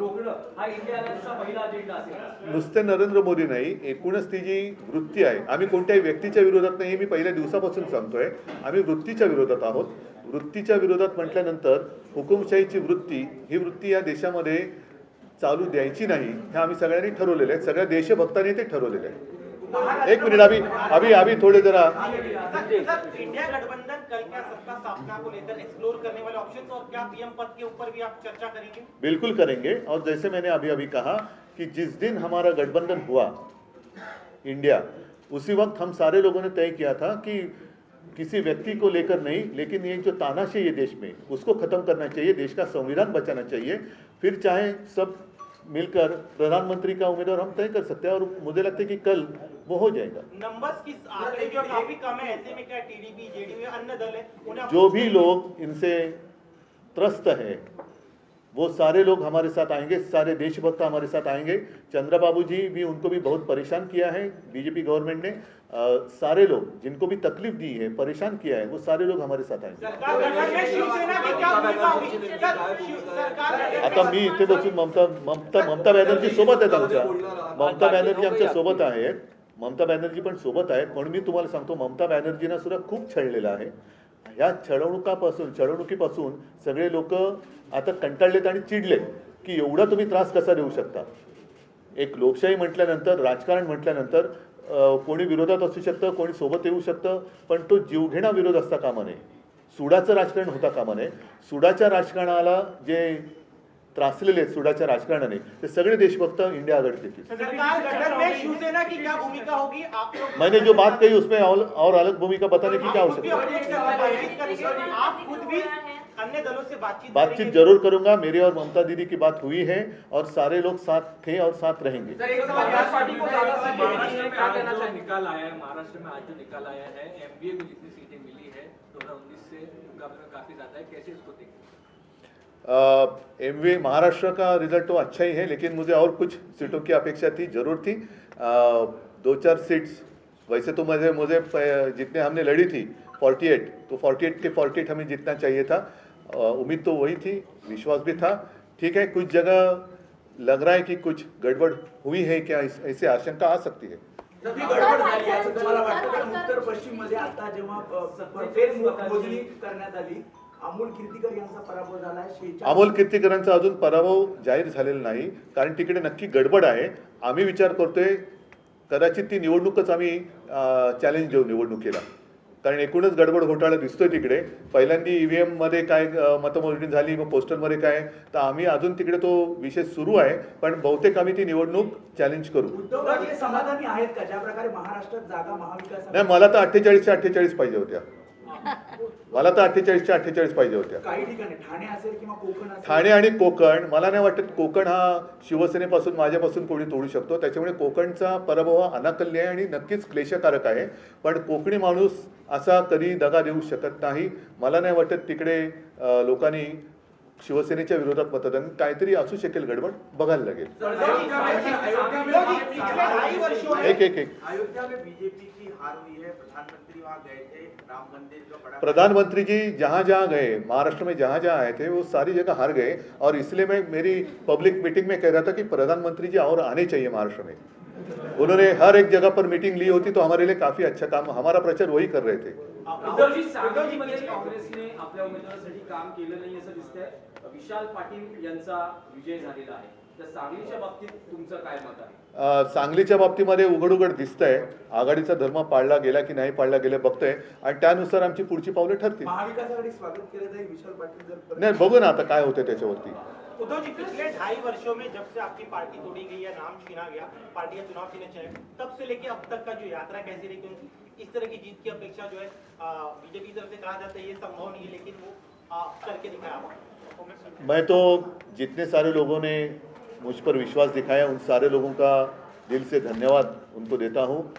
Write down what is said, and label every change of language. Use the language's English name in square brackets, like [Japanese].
[Marathi] नुसते नरेंद्र मोदी नाही, एकूणच ती जी वृत्ती आहे, आम्ही कोणत्याही व्यक्तीच्या विरोधात नाही, मी पहिल्या दिवसापासून सांगतोय, आम्ही वृत्तीच्या विरोधात आहोत. वृत्तीच्या विरोधात म्हटल्यानंतर हुकुमशाहीची वृत्ती, ही वृत्ती या देशामध्ये चालू द्यायची नाही हे आम्ही सगळ्यांनी ठरवलेलं आहे. सगळ्या देशभक्तांनी ते ठरवलेलं आहे. [Hindi] एक मिनिट अभी थोड़े जरा इंडिया गठबंधन कल क्या सत्ता स्थापना को लेकर एक्सप्लोर करने वाले ऑप्शंस और क्या पीएम पद के ऊपर भी आप चर्चा करेंगे? बिल्कुल करेंगे. और जैसे मैंने अभी कहा कि जिस दिन हमारा गठबंधन हुआ इंडिया, उसी वक्त हम सारे लोगों ने तय किया था कि किसी व्यक्ति को लेकर नहीं, लेकिन ये जो तानाशाही है देश में उसको खत्म करना चाहिए, देश का संविधान बचाना चाहिए. फिर चाहे सब मिलकर प्रधानमंत्री का उम्मीदवार हम तय कर सकते हैं और मुझे लगता है कि कल वो हो जाएगा. नंबर्स की आंकड़े जो काफी कम है, ऐसे में क्या टीडीपी जेडीयू अन्य दल है, जो भी लोग इनसे त्रस्त है वो सारे लोग हमारे साथ आएंगे, सारे देशभक्त हमारे साथ आएंगे। चंद्रबाबू जी भी, उनको भी बहुत परेशान किया है बीजेपी गवर्नमेंट ने। सारे लोग जिनको भी तकलीफ दी है, परेशान किया है, वो सारे लोग हमारे साथ आएंगे। सरकार गठन में शिवसेना की क्या भूमिका होगी? सरकार गठन [Marathi] आता मी इथे बसून ममता बॅनर्जी सोबत आहेत आमच्या, ममता बॅनर्जी आमच्या सोबत आहेत, ममता बॅनर्जी पण सोबत आहेत. म्हणून मी तुम्हाला सांगतो, ममता बॅनर्जींना सुद्धा खूप छळलेलं आहे. ह्या छळवणुकीपासून सगळे लोक आता कंटाळलेत आणि चिडलेत की एवढा तुम्ही त्रास कसा देऊ शकता. एक लोकशाही म्हटल्यानंतर, राजकारण म्हटल्यानंतर कोणी विरोधात असू शकतं, कोणी सोबत येऊ शकतं, पण तो जीवघेणा विरोध असता कामा नये, सुडाचं राजकारण होता कामा नये. सुडाच्या राजकारणाला जे त्रासलेले आहेत सुडाच्या राजकारणाने, ते सगळे देशभक्त [Hindi] इंडिया आघाड़ी के। सरकार गठन में शिवसेना की क्या भूमिका होगी? आप लोग मैंने जो बात कही उसमें और अलग भूमिका बताने की क्या आवश्यकता है? आप खुद भी अन्य दलों से बातचीत जरूर करूंगा। मेरी और ममता दीदी की बात हुई है और सारे लोग साथ थे और साथ रहेंगे। निकाल आया है, महाराष्ट्र में आज जो निकाल आया है, एमबीए को जितनी सीटें मिली है 2019 से मुकाबले में काफी ज्यादा है, कैसे इसको देखते हैं? एमबीए महाराष्ट्र का रिजल्ट तो अच्छा ही है, लेकिन मुझे और कुछ सीटों की अपेक्षा थी, जरूर थी। 2-4 सीट्स, वैसे तो मुझे जितने हमने लड़ी थी 48, तो 48 के 48 हमें जीतना चाहिए था। उम्मीद तो वही थी, विश्वास भी था। ठीक है, कुछ जगह लग रहा है कि कुछ गड़बड़ हुई है क्या, ऐसे आशंका आ सकती है। [Marathi] गडबड झाली असं तुम्हाला वाटतं का? उत्तर पश्चिम मध्ये आता जेव्हा मोजणी करण्यात आली, अमोल कीर्तीकर यांचा पराभव झाला आहे। अमोल कीर्तीकरांचा अजून पराभव जाहीर झालेला नाही, कारण तिकडे नक्की गडबड आहे। आम्ही विचार करतोय कदाचित ती निवडणूकच आम्ही चॅलेंज देऊ निवडणुकीला, कारण एकूणच गडबड घोटाळा दिसतोय तिकडे। पहिल्यांदा ईव्हीएम मध्ये काय मतमोजणी झाली, मग पोस्टलमध्ये काय, तर आम्ही अजून तिकडे तो विषय सुरू आहे, पण बहुतेक आम्ही ती निवडणूक चॅलेंज करू। उद्धवजी समाधानी आहेत का ज्या प्रकारे महाराष्ट्रात जागा महाविकास? नाही, मला तर 48च्या 48 पाहिजे होत्या, मला तर 48च्या 48 पाहिजे होत्या। काही ठिकाणी ठाणे असेल किंवा कोकण असेल, ठाणे आणि कोकण, मला नाही वाटत कोकण हा शिवसेनेपासून माझ्यापासून कोणी तोडू शकतो, त्याच्यामुळे कोकणचा पराभव हा अनाकल्य आहे आणि नक्कीच क्लेशकारक आहे। पण कोकणी माणूस असा कधी दगा देऊ शकत नाही। मला नाही वाटत तिकडे लोकांनी शिवसेनेच्या विरोधात मतदान, काहीतरी असू शकेल, गडबड बघायला लागेल। [Hindi] एक अयोध्या में बीजेपी की हार हुई है, प्रधानमंत्री वहां गए थे, राम मंदिर का बड़ा प्रधानमंत्री जी जहाँ जहाँ गए, महाराष्ट्र में जहाँ जहाँ आए थे, वो सारी जगह हार गए। और इसलिए मैं मेरी पब्लिक मीटिंग में कह रहा था कि प्रधानमंत्री जी और आने चाहिए महाराष्ट्र में। उन्होंने हर एक जगह पर मीटिंग ली होती तो हमारे लिए काफी अच्छा काम, हमारा प्रचार वही कर रहे थे। [Marathi] उद्धवजी, सांगलीमध्ये काँग्रेसने आपल्या उमेदवारासाठी काम केलं नाही असं दिसतंय। विशाल पाटील यांचा विजय झालेला आहे, तर सांगलीच्या बाबतीत तुमचं काय मत आहे? सांगलीच्या बाबतीमध्ये उघड दिसतंय, आघाडीचा धर्म पाळला गेला की नाही पाळला गेला बघतोय, आणि त्यानुसार आमची पुढची पावले ठरतील। महाविकास आघाडी स्वागत केलं जाईल विशाल पाटील जर नाही, बघू ना आता काय होते त्याच्यावरती। [Hindi] उद्धव जी, पिछले 2.5 वर्षों में जब से आपकी पार्टी तोड़ी गई या नाम छीना गया, पार्टी का चुनाव छीने चले, तब से लेके अब तक का जो यात्रा कैसी रही? क्योंकि इस तरह की जीत की अपेक्षा जो है बीजेपी की तरफ से कहा जाता है ये संभव नहीं है, लेकिन वो करके दिखाया आपको। मैं तो जितने सारे लोगों ने मुझ पर विश्वास दिखाया, उन सारे लोगों का दिल से धन्यवाद उनको देता हूं।